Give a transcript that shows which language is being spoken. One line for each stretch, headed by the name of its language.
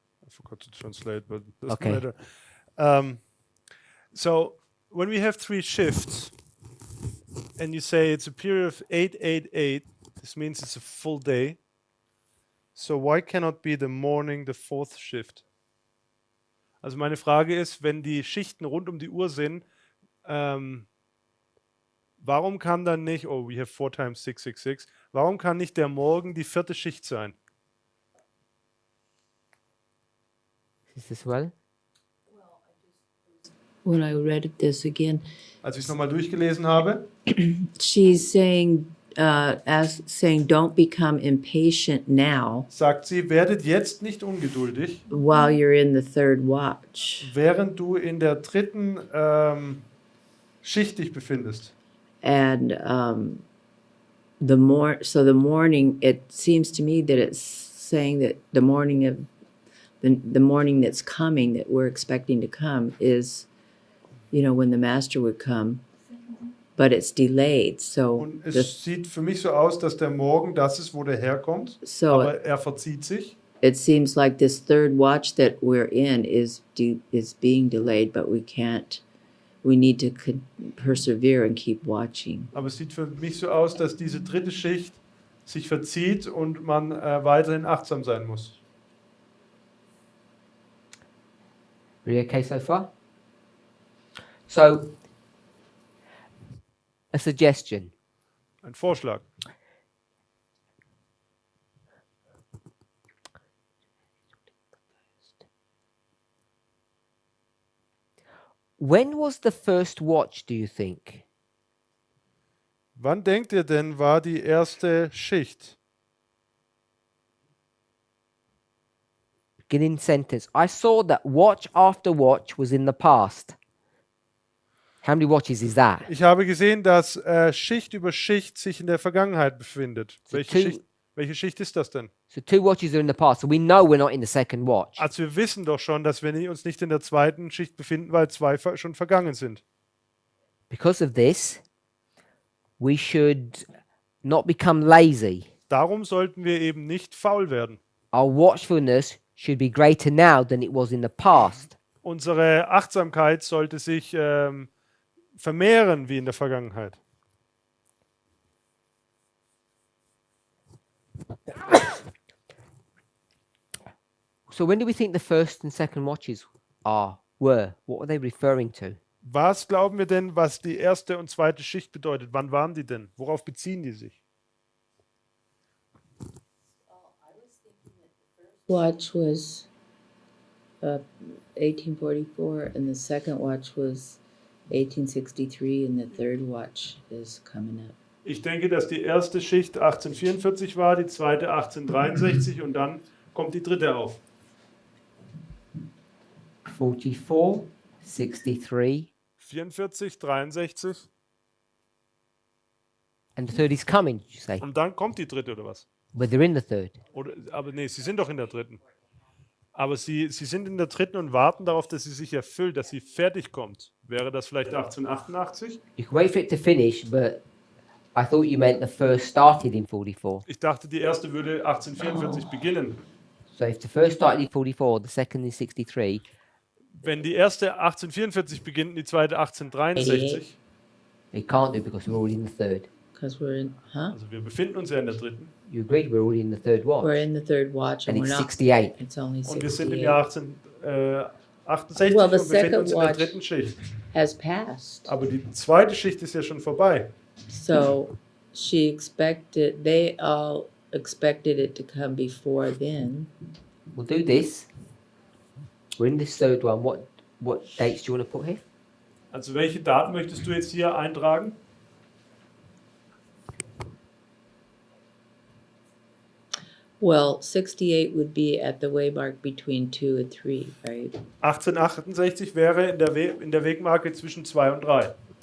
English: I forgot to translate, but doesn't Okay. matter. So when we have 3 shifts and you say it's a period of 888, this means it's a full day. So why cannot be the morning the 4th shift?
German: Also meine Frage ist, wenn die Schichten rund um die Uhr sind, warum kann dann nicht,
English: oh, we have 4 times 666,
German: warum kann nicht der Morgen die 4. Schicht sein?
English: Is this well? When I read this again,
German: Als ich es nochmal durchgelesen habe,
English: she's saying, don't become impatient now
German: sagt sie, werdet jetzt nicht ungeduldig,
English: while you're in the third watch.
German: während du in der 3. Schicht dich befindest.
English: And the morning, it seems to me that it's saying that the morning of the morning that's coming, that we're expecting to come, is, when the master would come, but it's delayed. So
German: Und es sieht für mich so aus, dass der Morgen das ist, wo der herkommt, aber er verzieht sich.
English: it seems like this third watch that we're in is being delayed, but we need to persevere and keep watching.
German: Aber es sieht für mich so aus, dass diese 3. Schicht sich verzieht und man weiterhin achtsam sein muss.
English: Really okay so far? So, a suggestion.
German: Ein Vorschlag.
English: When was the first watch, do you think?
German: Wann denkt ihr denn, war die erste Schicht?
English: Beginning sentence. I saw that watch after watch was in the past. How many watches is that?
German: Ich habe gesehen, dass Schicht über Schicht sich in der Vergangenheit befindet. Welche Schicht ist das denn?
English: So 2 watches are in the past. So we know we're not in the second watch.
German: Also wir wissen doch schon, dass wir uns nicht in der 2. Schicht befinden, weil 2 schon vergangen sind.
English: Because of this, we should not become lazy.
German: Darum sollten wir eben nicht faul werden.
English: Our watchfulness should be greater now than it was in the past.
German: Unsere Achtsamkeit sollte sich vermehren wie in der Vergangenheit.
English: So when do we think the first and second watches were? What were they referring to?
German: Was glauben wir denn, was die 1. und 2. Schicht bedeutet? Wann waren die denn? Worauf beziehen die sich?
English: Watch was 1844, and the second watch was 1863, and the third watch is coming up.
German: Ich denke, dass die 1. Schicht 1844 war, die 2. 1863 und dann kommt die 3. auf.
English: 44, 63,
German: 44, 63
English: and the third is coming, did you say?
German: und dann kommt die 3. oder was?
English: But they're in the third.
German: Aber nee, sie sind doch in der 3. Aber sie sind in der 3. und warten darauf, dass sie sich erfüllt, dass sie fertig kommt. Wäre das vielleicht 1888?
English: You can wait for it to finish, but I thought you meant the first started in 44.
German: Ich dachte, die 1. würde 1844 beginnen.
English: So if the first started in 44, the second in 63,
German: Wenn die 1. 1844 beginnt und die 2. 1863,
English: it can't do because we're already in the third. Because we're in,
German: also wir befinden uns ja in der 3.
English: You agreed we're already in the third watch. We're in the third watch, And and we're it's not. 68. It's only
German: Und wir sind im Jahr 1868
English: Well, the
German: und befinden uns in der
English: second
German: 3. Schicht.
English: Has passed.
German: Aber die 2. Schicht ist ja schon vorbei.
English: So they all expected it to come before then. We'll do this. We're in this third one. What dates do you want to put here?
German: Also welche Daten möchtest du jetzt hier eintragen?
English: Well, 68 would be at the waymark between 2 and 3, right?
German: 1868 wäre in der Wegmarke zwischen 2 und 3.